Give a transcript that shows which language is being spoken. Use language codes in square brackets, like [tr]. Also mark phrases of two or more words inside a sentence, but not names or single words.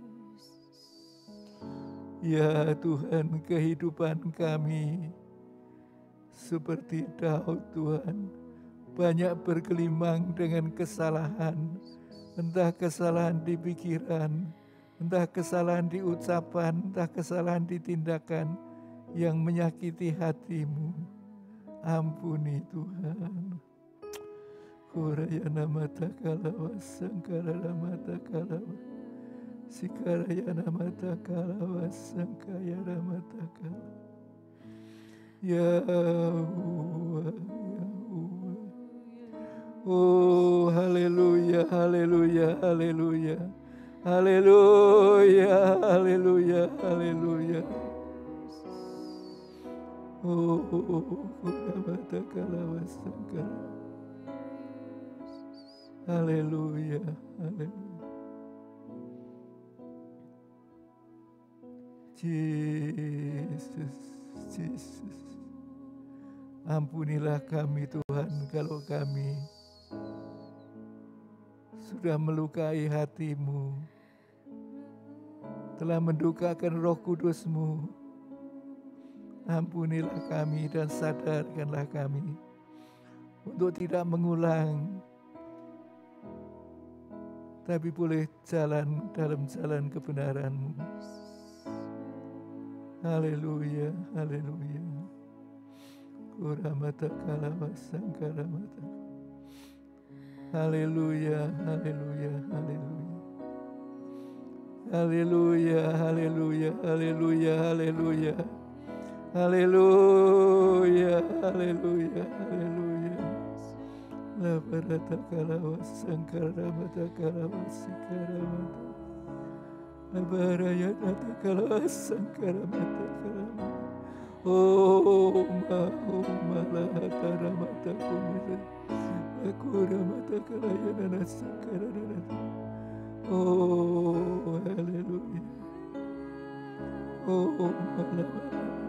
[id] Ya Tuhan, kehidupan kami seperti Daud Tuhan, banyak bergelimang dengan kesalahan, entah kesalahan di pikiran, entah kesalahan di ucapan, entah kesalahan di tindakan yang menyakiti hati-Mu. Ampuni Tuhan. Kurayana mata kalawa sangkara mata kalawa sikarayana mata kalawa sangkayana mata kalawa. Ya Allah, ya Allah. Oh, haleluya, haleluya, haleluya. Haleluya, haleluya, haleluya. Oh, kuramata kalawa sangkara. Haleluya, haleluya. Yesus, Yesus. Ampunilah kami Tuhan kalau kami sudah melukai hati-Mu, telah mendukakan Roh Kudus-Mu. Ampunilah kami dan sadarkanlah kami untuk tidak mengulang, tapi boleh jalan dalam jalan kebenaran-Mu. Haleluya, haleluya. Kuramata kalawasangkara mata. Haleluya, haleluya, haleluya. Haleluya, haleluya, haleluya, haleluya. Haleluya, haleluya, haleluya. La barata kalawasangkara mata kalawasikara mata. Abaraya tata kalawasangkara mata kalama. Oh malahatara mata kumisa. Akura mata kalayana nasangkara nata. Oh haleluya. Oh malahatara.